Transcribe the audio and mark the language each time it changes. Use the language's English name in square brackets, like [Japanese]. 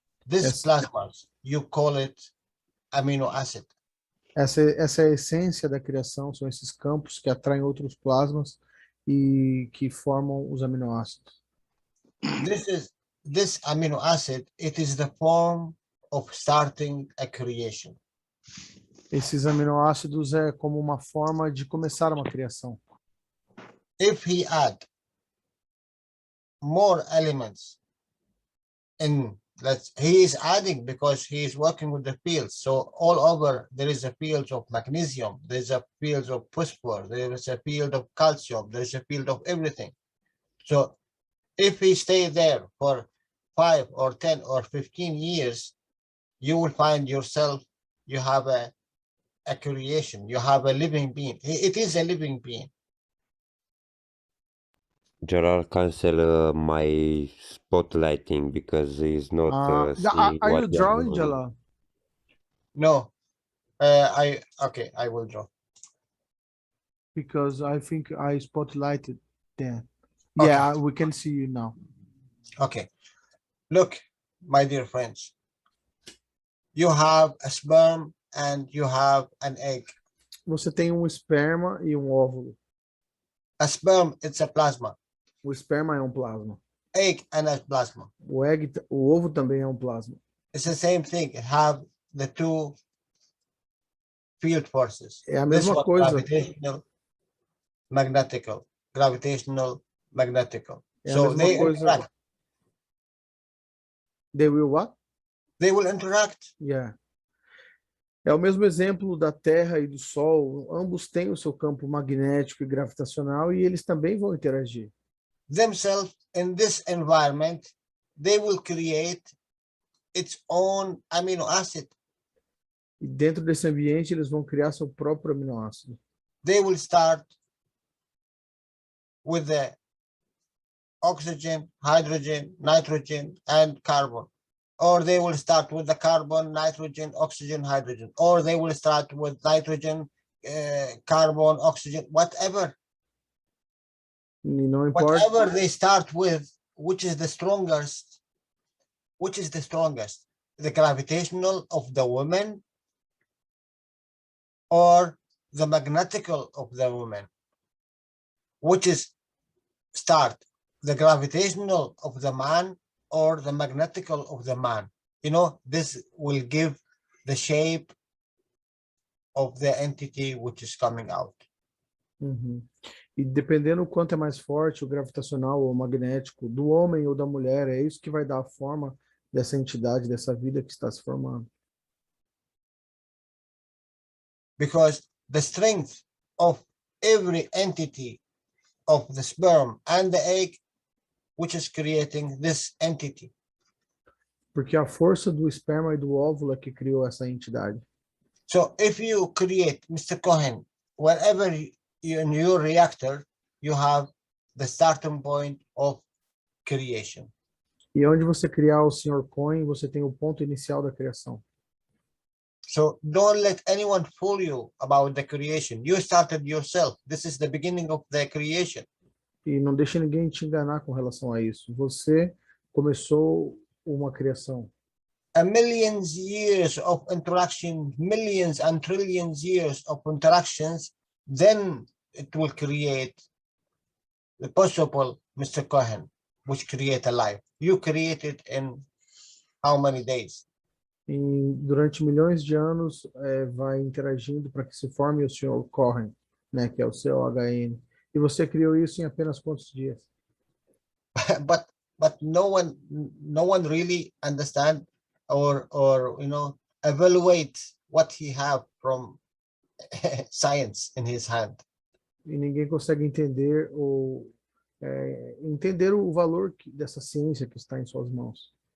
[English] This Yes. plasmas, you call it amino acid. [Portuguese] Essa é a essência da criação, são esses campos que atraem outros plasmas e que formam os aminoácidos. [English] This amino acid, it is the form of starting a creation. [Portuguese] Esses aminoácidos é como uma forma de começar uma criação. [English] If he add more elements he is adding because he is working with the fields. So all over there is a field of magnesium, there is a field of phosphorus, there is a field of calcium, there is a field of everything. So if he stay there for 5 or 10 or 15 years, you will find yourself, you have a creation, you have a living being. It is a living being. Jalal, cancel my spotlighting because he's not seeing Are what you you're drawing, doing. Jalal? No, I will draw. Because I think I spotlighted then. Okay. Yeah, we can see you now. Okay, look, my dear friends, you have a sperm and you have an egg. [Portuguese] Você tem esperma e óvulo. [English] A sperm, it's a plasma. [Portuguese] O esperma é plasma. [English] Egg and a plasma. [Portuguese] O ovo também é plasma. [English] It's the same thing. Have the two field forces. [Portuguese] É a mesma coisa. [English] Gravitational, magnetical. Gravitational, magnetical. [Portuguese] É a [English] So [Portuguese] mesma [English] they [Portuguese] coisa. [English] interact. They will what? They will interact. Yeah. [Portuguese] É o mesmo exemplo da Terra e do Sol. Ambos têm o seu campo magnético e gravitacional e eles também vão interagir. [English] Themselves in this environment, they will create its own amino acid. [Portuguese] E dentro desse ambiente eles vão criar seu próprio aminoácido. [English] They will start with the oxygen, hydrogen, nitrogen, and carbon. Or they will start with the carbon, nitrogen, oxygen, hydrogen. Or they will start with nitrogen, carbon, oxygen, whatever. [Portuguese] E não importa. [English] Whatever they start with, which is the strongest? Which is the strongest? The gravitational of the woman or the magnetical of the woman? Which is start? The gravitational of the man or the magnetical of the man? You know, this will give the shape of the entity which is coming out. Uhum. [Portuguese] E dependendo o quanto é mais forte o gravitacional ou magnético do homem ou da mulher, é isso que vai dar a forma dessa entidade, dessa vida que está se formando. [English] Because the strength of every entity of the sperm and the egg, which is creating this entity. [Portuguese] Porque a força do esperma e do óvulo é que criou essa entidade. [English] So if you create, Mr. Cohen, whenever in your reactor, you have the starting point of creation. [Portuguese] E onde você criar o Sr. Cohen, você tem o ponto inicial da criação. [English] So don't let anyone fool you about the creation. You started yourself. This is the beginning of the creation. [Portuguese] E não deixe ninguém te enganar com relação a isso. Você começou uma criação. [English] A millions years of interaction, millions and trillions years of interactions, then it will create the possible Mr. Cohen, which create a life. You create it in how many days? [Portuguese] E durante milhões de anos vai interagindo para que se forme o Sr. Cohen, né, que é o COHN. E você criou isso em apenas quantos dias? [English] but no one really understand or you know, evaluate what he have from science in his hand. [Portuguese] E ninguém consegue entender ou entender o valor dessa ciência que está em suas mãos.